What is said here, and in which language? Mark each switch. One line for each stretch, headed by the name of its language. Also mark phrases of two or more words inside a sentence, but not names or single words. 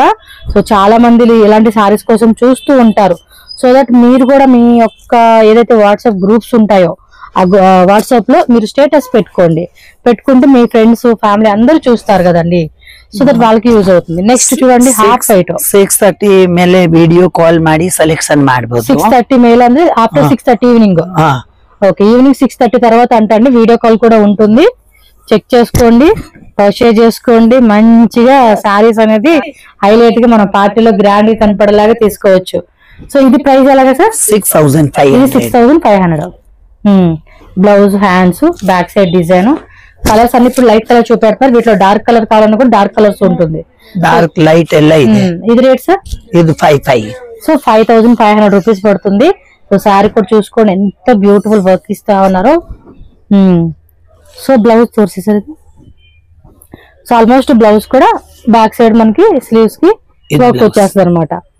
Telugu: సో చాలా మంది ఇలాంటి సారీస్ కోసం చూస్తూ ఉంటారు.
English: so that
Telugu: మీరు కూడా మీ యొక్క ఏదైతే
English: WhatsApp groups
Telugu: ఉంటాయో ఆ వాట్సాప్ లో మీరు స్టేటస్ పెట్టుకుంటే మీ
English: friends family
Telugu: అందరూ చూస్తారు కదండి.
English: so that
Telugu: వాళ్ళకి యూజ్ అవుతుంది. నెక్స్ట్ చూడండి
English: half white
Kannada: 6:30 ಮೇಲೆ
English: video call
Kannada: ಮಾಡಿ ಸೆಲೆಕ್ಷನ್ ಮಾಡಬಹುದು. 6:30 ಮೇಲ್ ಅಂದ್ರೆ
English: after 6:30 evening.
Telugu: ఓకే, ఈవినింగ్ 6:30 తర్వాత అంటండి
English: video call
Telugu: కూడా ఉంటుంది. చెక్ చేసుకోండి, పర్చేజ్ చేసుకోండి. మంచిగా సారీస్ అనేది హైలైట్ గా మన పార్టీలో గ్రాండ్ గా కనపడేలాగా తీసుకోవచ్చు. సో ఇది ప్రైస్ ఎలాగా సార్? 6500.
English: Blouse, hands, back side design.
Telugu: కలర్స్ అన్ని ఇప్పుడు
English: light colour
Telugu: చూపెడతారు. వీటిలో
English: dark colour
Telugu: కావాలన్నా కూడా
English: dark colours
Telugu: ఉంటుంది.
English: dark light
Kannada: ಎಲ್ಲ ಇದೆ.
Telugu: ఇది రేట్ సార్? ఇది 55. సో 5500 రూపీస్ పడుతుంది. సో సారీ కూడా చూసుకోండి ఎంత
English: beautiful work
Telugu: ఇస్తా ఉన్నారు. సో బ్లౌజ్ చూసేసరి
English: so almost blouse
Telugu: కూడా
English: back side
Telugu: మనకి స్లీవ్స్ కి వర్క్ వచ్చేస్తుంది అనమాట.